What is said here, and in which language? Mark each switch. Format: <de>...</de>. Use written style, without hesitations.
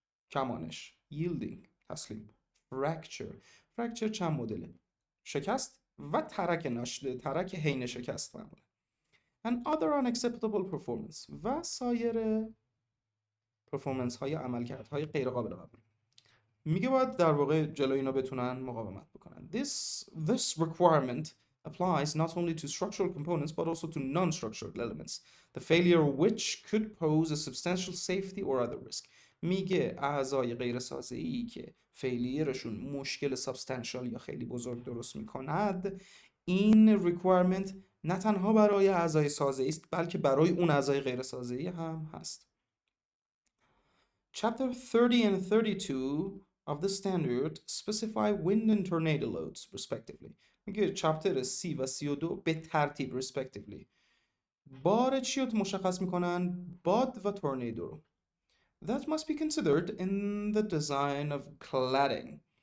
<fa>کمانش yielding تسلیم fracture چند مدله؟ شکست و ترک حین شکست معمولا</fa> <en>and other unacceptable performance</en> <fa>و سایر پرفورمنس های عملکرد های غیر قابل قبول. میگه باید در واقع جلوی اینا بتونن مقاومت بکنن.</fa> <en>This requirement applies not only to structural components but also to non-structural elements, the failure of which could pose a substantial safety or other risk.</en> <fa>میگه اعضای غیر سازه‌ای که فیلیرشون مشکل سابستانشال یا خیلی بزرگ درست میکند این requirement نه تنها برای اعضای سازه‌ای است بلکه برای اون اعضای غیر سازه‌ای هم هست.</fa> <en>Chapter 30 and 32 of the standard specify wind and tornado loads respectively.</en> <fa>میگه چپتر 30 و 32 به ترتیب respectively بار چی رو مشخص میکنن؟ باد و تورنیدو رو.</fa> <en>That must be considered in the design of cladding.</en>